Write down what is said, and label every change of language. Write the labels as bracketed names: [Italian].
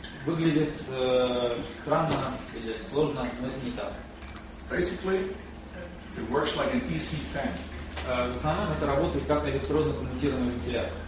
[Russian] Выглядит странно или сложно, но это не так. [English] Basically, it works like an EC fan. [Russian] В основном это работает как электронно-коммутируемый вентилятор.